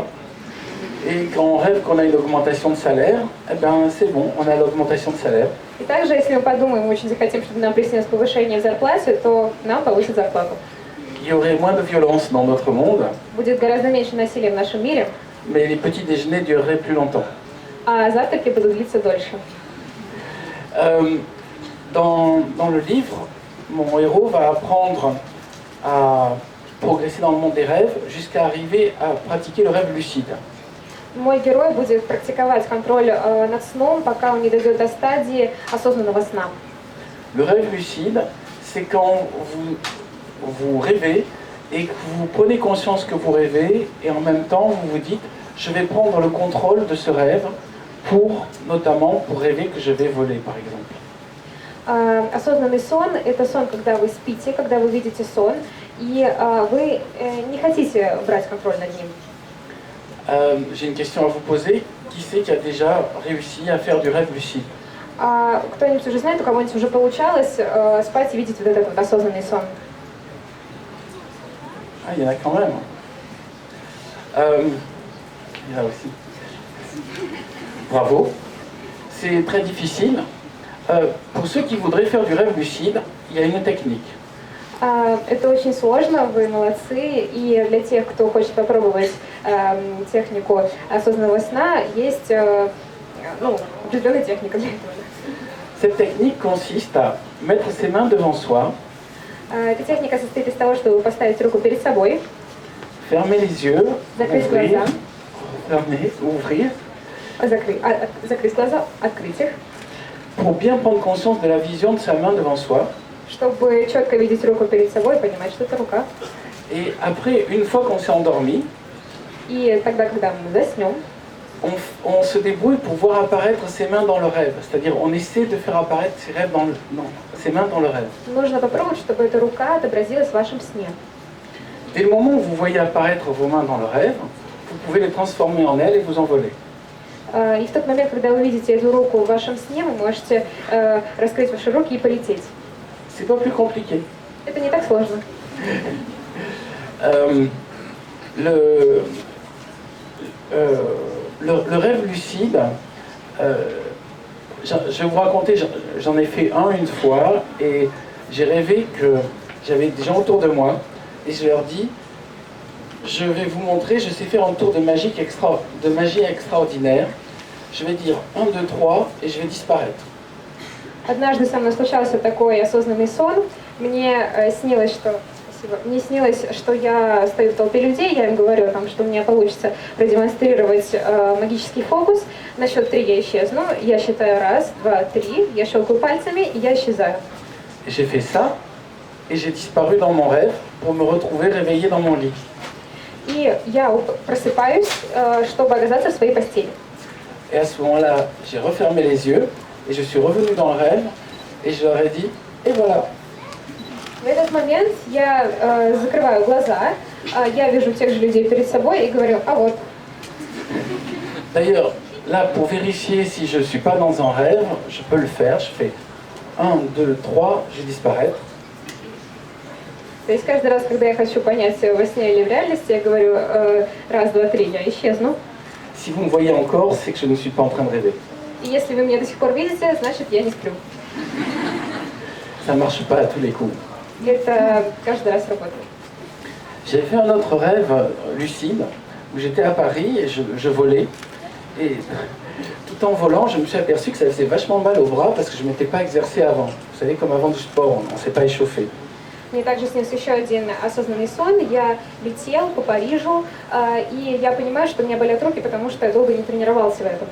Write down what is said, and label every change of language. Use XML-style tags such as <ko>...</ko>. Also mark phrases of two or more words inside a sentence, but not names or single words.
<fr>Et quand on rêve qu'on a une augmentation de salaire, eh ben c'est bon, on a l'augmentation de salaire.</fr> <ru>И также, если мы подумаем, мы очень захотим, чтобы нам приснилось повышение в зарплате, то нам повысят зарплату.</ru> <fr>Il y aurait moins de violence dans notre monde,</fr> <ru>Будет гораздо меньше насилия в нашем мире,</ru> <fr>mais les petits déjeuners dureraient plus longtemps.</fr> <ru>а завтраки будут длиться дольше.</ru> <fr>Dans le livre, mon héros va apprendre à progresser dans le monde des rêves jusqu'à arriver à pratiquer le rêve lucide.</fr> <ru>Мой герой будет практиковать контроль над сном, пока он не дойдет до стадии осознанного сна.</ru> <fr>Le rêve lucide, c'est quand vous rêvez et que vous prenez conscience que vous rêvez et en même temps vous vous dites je vais prendre le contrôle de ce rêve notamment pour rêver que je vais voler par exemple.</fr> <ru>Осознанный сон – это сон, когда вы спите, когда вы видите сон, и вы не хотите брать контроль над ним.</ru> <fr>J'ai une question à vous poser. Qui c'est qui a déjà réussi à faire du rêve lucide?</fr> <ru>Кто-нибудь уже знает, у кого-нибудь уже получалось спать и видеть вот этот вот осознанный сон?</ru> <fr>Ah, il y en a quand même. Il y en a aussi. Bravo. C'est très difficile. Pour ceux qui voudraient faire du rêve lucide, il y a une technique.</fr> <ru>Это очень сложно, вы молодцы, и для тех, кто хочет попробовать технику осознанного сна, есть определенная техника для этого.</ru> <fr>Cette technique consiste à mettre ses mains devant soi,</fr> <ru>Эта техника состоит из того, чтобы поставить руку перед собой,</ru> <fr>fermer les yeux,</fr> <ru>закрыть глаза,</ru> <fr>ouvrir,</fr> <ru>закрыть глаза, открыть их,</ru> <fr>pour bien prendre conscience de la vision de sa main devant soi.</fr> <ru>чтобы четко видеть руку перед собой и понимать, что это рука.</ru> <fr>Et après, une fois qu'on s'est endormi,</fr> <ru>И тогда, когда мы заснем,</ru> <fr>on se débrouille pour voir apparaître ses mains dans le rêve. C'est-à-dire, on essaie de faire apparaître ses mains dans le rêve.</fr> <ru>нужно попробовать, чтобы эта рука отобразилась в вашем сне.</ru> <fr>Dès le moment où vous voyez apparaître vos mains dans le rêve, vous pouvez les transformer en ailes et vous envoler.</fr> <ru>И в тот момент, когда вы видите эту руку в вашем сне, вы можете раскрыть ваши руки и полететь.</ru> <fr>C'est pas plus compliqué.</fr> <ru>Это не так сложно.</ru> <fr>Le rêve lucide, je vais vous raconter, j'en ai fait une fois et j'ai rêvé que j'avais des gens autour de moi et je leur dis je vais vous montrer, je sais faire un tour de magie extraordinaire. je vais dire 1, 2, 3 et je vais disparaître.</fr> <ru>Однажды со мной случался такой осознанный сон. Мне снилось, что я стою в толпе людей, я им говорю, там, что у меня получится продемонстрировать магический фокус. На счет 3 я исчезну, я считаю 1, 2, 3, я щелкаю пальцами и я исчезаю.</ru> <fr>Et j'ai fait ça et j'ai disparu dans mon rêve pour me retrouver réveillé dans mon lit.</fr> <ru>И я просыпаюсь, чтобы оказаться в своей постели.</ru> <fr>Et à ce moment-là, j'ai refermé les yeux et je suis revenu dans le rêve et je leur ai dit, et voilà.</fr> <ru>В этот момент я закрываю глаза, я вижу тех же людей перед собой и говорю, а вот.</ru> <fr>D'ailleurs, là, pour vérifier si je ne suis pas dans un rêve, je peux le faire. Je fais 1, 2, 3, je disparais.</fr> <ru>То есть каждый раз, когда я хочу понять, во сне или в реальности, я говорю 1, 2, 3, я исчезну.</ru> <fr>Si vous me voyez encore, c'est que je ne suis pas en train de rêver.</fr> <ru>И если вы меня до сих пор видите, значит я не сплю.</ru> <fr>Ça ne marche pas à tous les coups.</fr> <ru>Это каждый раз работает.</ru> <fr>J'ai fait un autre rêve lucide où j'étais à Paris et je volais. Et tout en volant, je me suis aperçu que ça faisait vachement mal au bras parce que je ne m'étais pas exercé avant. Vous savez, comme avant du sport, on ne s'est pas échauffé.</fr> <ru>Мне также снился еще один осознанный сон. Я летел по Парижу, и я понимаю, что у меня болят руки, потому что я долго не тренировался в этом.</ru>